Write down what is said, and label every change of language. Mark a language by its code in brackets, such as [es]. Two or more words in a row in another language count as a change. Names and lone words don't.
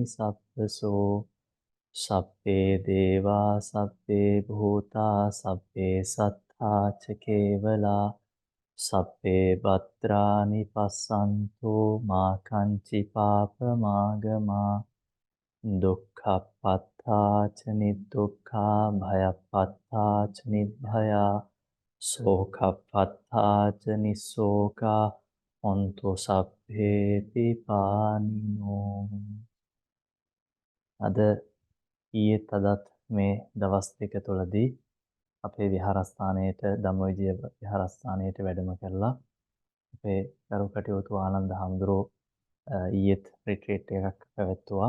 [pi] sappaso sappe deva sappe bhuta sappe sattha ca kevala sappe bhadrani passanto ma kanchi papa magama dukkhappatthā ca nidukkha bhayappatthā ca nibhaya සෝකප්පත්තා ච නිස්සෝකා හොන්තු සබ්බේති පානිනෝ. [si] අද ඊයේත් අදත් මේ දවස් දෙක තුළදී අපේ විහාරස්ථානයේට ධම්මවිජය විහාරස්ථානයේට වැඩම කරලා අපේ ගරු කටයුතු ආනන්ද හඳුරෝ ඊයේත් රිට්‍රීට් එකක් පැවැත්තුවා.